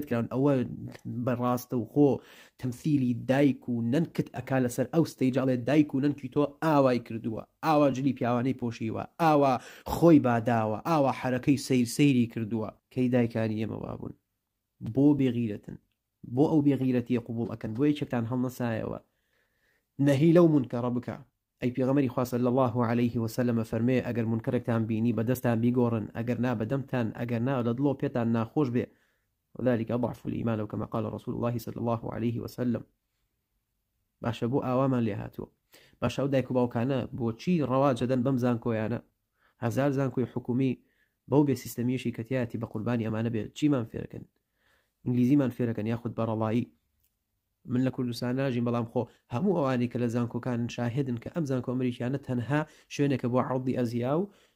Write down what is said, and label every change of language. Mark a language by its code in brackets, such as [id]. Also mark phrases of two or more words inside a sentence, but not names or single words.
[ckb] کراون ئەوە بەڕاستە و خۆ تەمثیلی دایک و نەنکت ئەکا لەسەر ئەو ستەیجاڵێ دایک و نەنکی تۆ ئاوای کردووە ئاوا جلی پیاوانەی پۆشیوە ئاوا خۆی باداوە ئاوا حرەکەی سەیری کردووە کەی دایکانی ئێمە وابوون بۆ بێغیرەتن بۆ ئەو بێغیرەتیە قبول ئەکەن بۆ یەکێکتان هەڵنەسایەوە نەهی لەو منکەڕە بکە ئەی پێغەمبەری خوا [ar] صلی الله عليه وسلم [ckb] فەرمێ ئەگەر منکەرێکتان بینی بەدەستان بیگۆڕن ئەگەر نا بەدەمتان ئەگەر نا لە دڵۆ پێتان ناخۆش بێ [ar] وذلك ضعف الإيمان كما قال رسول الله صلى الله عليه وسلم [ckb] باشە بۆ ئاوامان لێ هاتووە باشە ئەو دایک و باوکانە بۆچی ڕەواج دەدەن بەم زانکۆیانە هەزار زانکۆی حکومی بەو بێ سیستەمیەشی کەتیاتی بە قوربانی ئەمانە بێت چیمان فێرەکەن ئینگلیزیمان فێرەکەن یاخود بەڕەڵایی من لە کوردستان ناژین بەڵام خۆ هەموو ئەوانی کە لە زانکۆکان شاهدن کە ئەم زانکۆ ئەمریکیانە تەنها شوێنێکە بۆ عەڕضی ئەزیا و